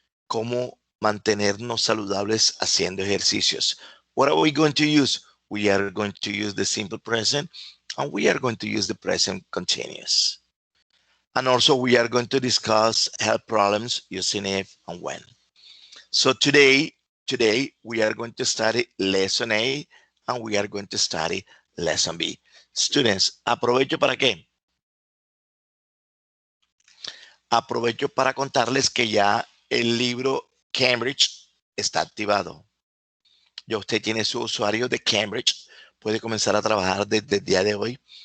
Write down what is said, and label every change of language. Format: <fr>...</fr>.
<es>Cómo mantenernos saludables haciendo ejercicios.</es> <en>What are we going to use? We are going to use the simple present and we are going to use the present continuous. And also we are going to discuss health problems using if and when. So today we are going to study lesson A and we are going to study lesson B.</en> <es>Students, aprovecho para qué? Aprovecho para contarles que ya el libro Cambridge está activado. Ya usted tiene su usuario de Cambridge, puede comenzar a trabajar desde el día de hoy.</es>